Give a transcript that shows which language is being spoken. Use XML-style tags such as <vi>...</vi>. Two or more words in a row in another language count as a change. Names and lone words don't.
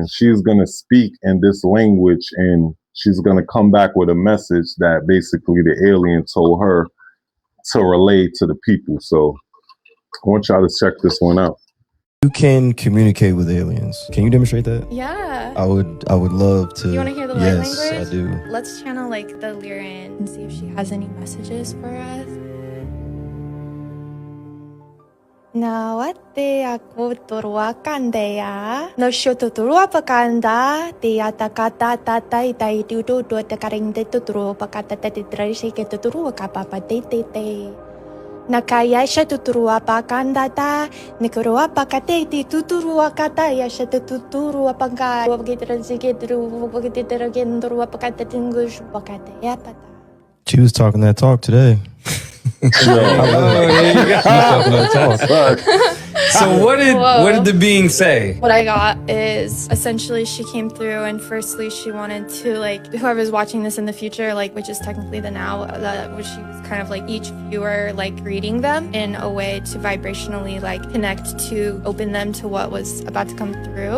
<en>She's going to speak in this language, and she's going to come back with a message that basically the alien told her to relay to the people. So I want y'all to check this one out. You can communicate with aliens. Can you demonstrate that? Yeah. I would love to. You want to hear the light yes, language? I do. Let's channel like the Lyran and see if she has any messages for us. Nawate ako turuakan dea. No shoto turuapakanda. Dea takata tatai tai tutu do takaring de turuapakata tati traisi ke turuakapapa te. Nakaya siya tuturuapakanda ta. Nikuruapakate ti tuturuakata ya siya tuturuapaka. Wapagitransi wapagititaragen turuapakata tingush pakata yapata. She was talking that talk today. So what did the being say? What I got is essentially she came through, and firstly she wanted to whoever's watching this in the future, which is technically the now, which she was kind of each viewer greeting them in a way to vibrationally connect to open them to what was about to come through.</en>